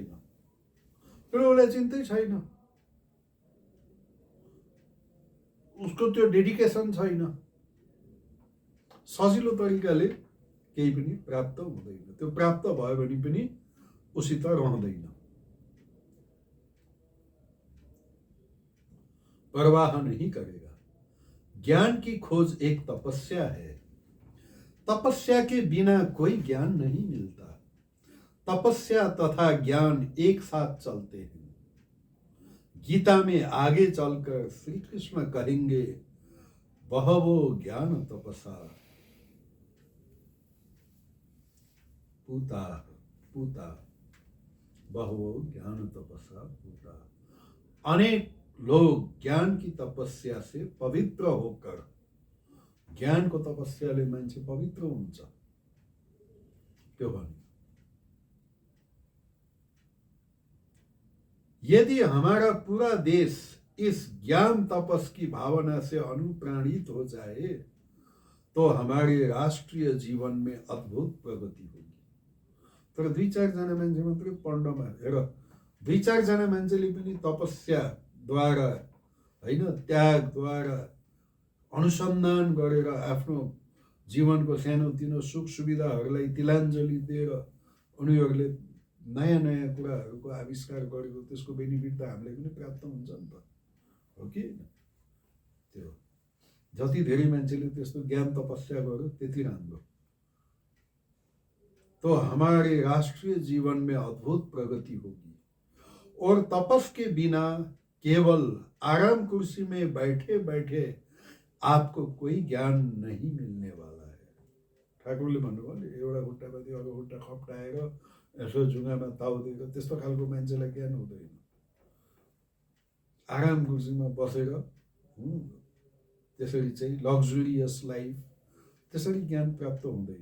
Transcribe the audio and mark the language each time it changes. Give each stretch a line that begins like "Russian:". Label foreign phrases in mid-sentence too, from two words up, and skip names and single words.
Nepali: तर उसलाई चिन्तै छैन, उसको त्यो डेडिकेसन छैन, सजिलो तरिकाले केही पनि प्राप्त हुँदैन। त्यो प्राप्त भयो भने पनि उसित रहँदैन।
Hindi: परवाह नहीं करेगा। ज्ञान की खोज एक तपस्या है। तपस्या के बिना कोई ज्ञान नहीं मिलता। तपस्या तथा ज्ञान एक साथ चलते हैं। गीता में आगे चलकर श्री कृष्ण कहेंगे,
Sanskrit: बहवो ज्ञान तपसा पूता पूता, बहवो ज्ञान तपसा पूता।
Hindi: अनेक लोग ज्ञान की तपस्या से पवित्र होकर,
Nepali: ज्ञान को तपस्याले मान्छे पवित्र हुन्छ त्यो भन्यो।
Hindi: यदि हमारा पूरा देश इस ज्ञान तपस की भावना से अनुप्राणित हो जाए तो हमारे राष्ट्रीय जीवन में अद्भुत प्रगति होगी।
Nepali: तर 2-4 जना मान्छे मात्रै पढ्नमा, हेर दुई चारजना मान्छेले पनि तपस्याद्वारा होइन, त्यागद्वारा अनुसन्धान गरेर आफ्नो जीवनको सानोतिनो सुख सुविधाहरूलाई तिलाञ्जली दिएर उनीहरूले नयाँ नयाँ कुराहरूको आविष्कार गरेको त्यसको बेनिफिट त हामीलाई पनि प्राप्त हुन्छ नि त, हो कि? त्यो जति धेरै मान्छेले त्यस्तो ज्ञान तपस्या गर्यो त्यति राम्रो।
Hindi: तो हमारे राष्ट्रीय जीवन में अद्भुत प्रगति होगी। और तपस के बिना केवल आराम कुर्सी में बैठे बैठे आपको कोई ज्ञान नहीं मिलने वाला है।
Nepali: ठाकुरले भन्नुभयो नि, एउटा खुट्टामाथि अर्को खुट्टा खप्टाएर यसो जुङ्गामा ताउ दिएर त्यस्तो खालको मान्छेलाई ज्ञान हुँदैन। आराम कुर्सीमा बसेर त्यसरी चाहिँ
English: luxurious life,
Nepali: त्यसरी ज्ञान प्राप्त हुँदैन।